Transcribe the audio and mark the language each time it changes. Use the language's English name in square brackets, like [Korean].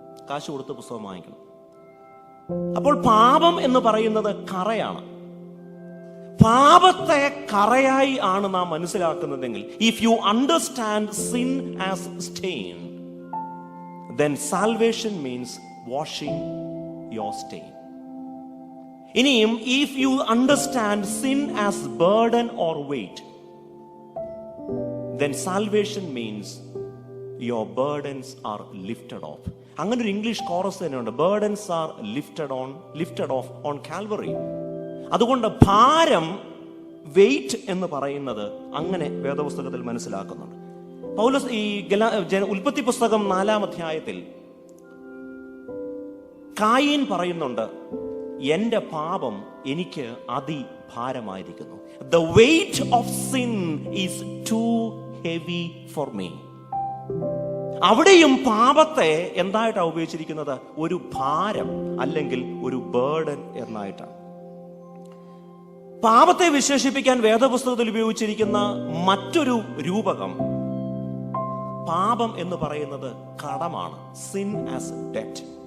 [Malayalam] കാശ് കൊടുത്ത് പുസ്തകം വാങ്ങിക്കണം. അപ്പോൾ പാപം എന്ന് പറയുന്നത് കറയാണ്. പാപത്തെ കറയായി ആണ് നാം മനസ്സിലാക്കുന്നതെങ്കിൽ, [English] If you understand sin as stain, then salvation means washing your stain. [Malayalam] ഇനിയും, [English] if you understand sin as burden or weight, then salvation means your burdens are lifted off. [Malayalam] അങ്ങനെ ഒരു ഇംഗ്ലീഷ് കോറസ് തന്നെയുണ്ട്, [English] burdens are lifted off on Calvary. [Malayalam] അതുകൊണ്ട് ഭാരം, wait എന്ന് പറയുന്നത് അങ്ങനെ വേദപുസ്തകത്തിൽ മനസ്സിലാക്കുന്നുണ്ട്. പൗലോസ് ഈ ഉൽപ്പത്തി പുസ്തകം 4-ാം അധ്യായത്തിൽ കായീൻ പറയുന്നുണ്ട്, എന്റെ പാപം എനിക്ക് അതിഭാരമായിരിക്കുന്നു. [English] The weight of sin is too heavy for me. [Malayalam] അവിടെയും പാപത്തെ എന്തായിട്ടാണ് ഉപയോഗിച്ചിരിക്കുന്നത്? ഒരു ഭാരം അല്ലെങ്കിൽ ഒരു ബേർഡൻ എന്നായിട്ടാണ്. പാപത്തെ വിശേഷിപ്പിക്കാൻ വേദപുസ്തകത്തിൽ ഉപയോഗിച്ചിരിക്കുന്ന മറ്റൊരു രൂപകം, പാപം എന്ന് പറയുന്നത് കടമാണ്, [English] Sin as debt.